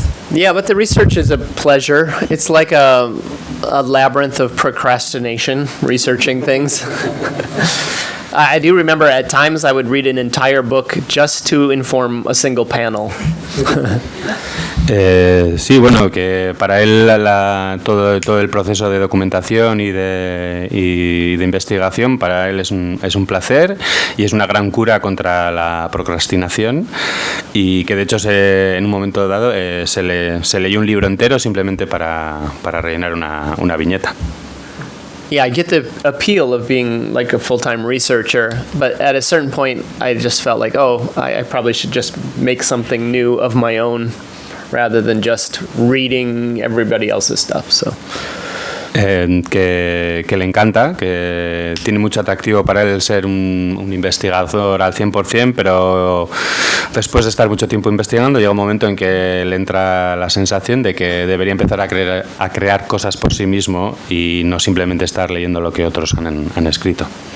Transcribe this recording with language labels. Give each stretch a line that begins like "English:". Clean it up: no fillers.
English: Yeah, but the research is a pleasure. It's like a labyrinth of procrastination, researching things. I do remember at times I would read an entire book just to inform a single panel.
Spanish: Sí, bueno, que para él todo el proceso de documentación y de investigación para él es un placer y es una gran cura contra la procrastinación y que de hecho en un momento dado se leyó un libro entero simplemente para rellenar una viñeta.
English: Yeah, I get the appeal of being like a full-time researcher, but at a certain point I just felt like, I probably should just make something new of my own rather than just reading everybody else's stuff. So.
Spanish: Que le encanta, que tiene mucho atractivo para él ser un investigador al 100%, pero después de estar mucho tiempo investigando llega un momento en que le entra la sensación de que debería empezar a crear cosas por sí mismo y no simplemente estar leyendo lo que otros han escrito.